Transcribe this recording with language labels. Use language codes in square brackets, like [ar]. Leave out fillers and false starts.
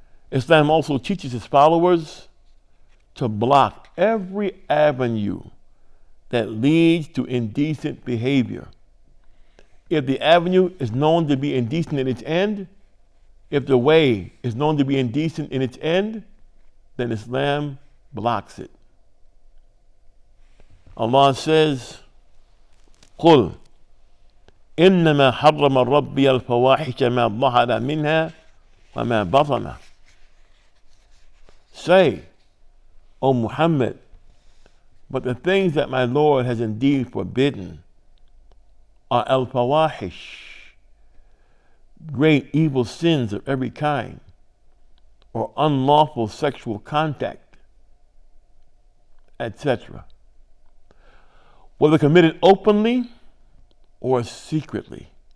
[en] Islam also teaches its followers to block every avenue that leads to indecent behavior. If the avenue is known to be indecent in its end, if the way is known to be indecent in its end, then Islam blocks it. Allah says, [ar] قُلْ إِنَّمَا حَرَّمَ رَبِّيَ الْفَوَاحِشَ مَا ظَهَرَ مِنْهَا وَمَا بَطَنَ. [en] Say, O Muhammad, but the things that my Lord has indeed forbidden are al-fawahish, great evil sins of every kind, or unlawful sexual contact, etc., whether committed openly or secretly.